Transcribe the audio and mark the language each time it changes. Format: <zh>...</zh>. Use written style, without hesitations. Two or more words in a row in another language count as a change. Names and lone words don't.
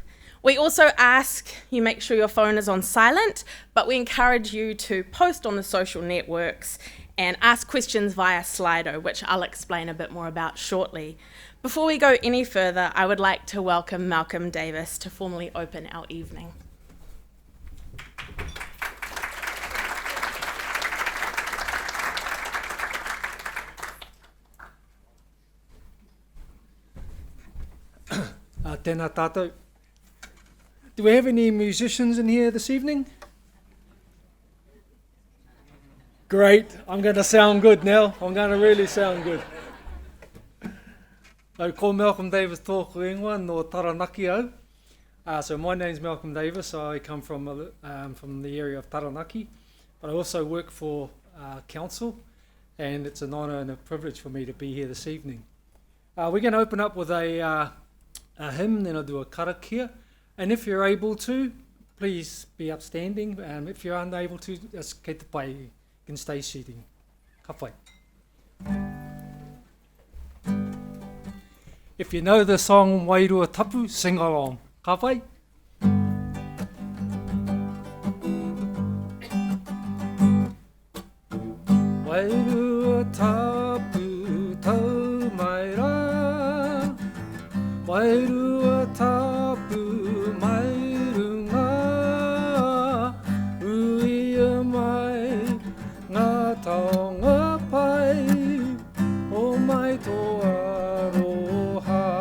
<en>We also ask you make sure your phone is on silent, but we encourage you to post on the social networks and ask questions via Slido, which I'll explain a bit more about shortly. Before we go any further, I would like to welcome Malcolm Davis to formally open our evening.</en> <mi>Tēnā tātou.</mi> <en>Do we have any musicians in here this evening? Great, I'm going to sound good now. I'm going to really sound good.</en> <mi>Ko Malcolm Davis tōku ingoa no Taranaki au.</mi> <en>So my name's Malcolm Davis. I come from the area of Taranaki, but I also work for council, and it's an honour and a privilege for me to be here this evening. We're going to open up with a hymn, then I'll do a karakia. And if you're able to, please be upstanding. If you're unable to, just</en> <mi>kei te pai,</mi> <en>you can stay seating.</en> <mi>Ka pai.</mi> <en>If you know the song Wairua Tapu, sing along.</en> <mi>Ka pai. Wairua tapu tau mai rā, Wairua tapu mai runga, uia mai ngā taonga pai, o mai tō aroha.</mi>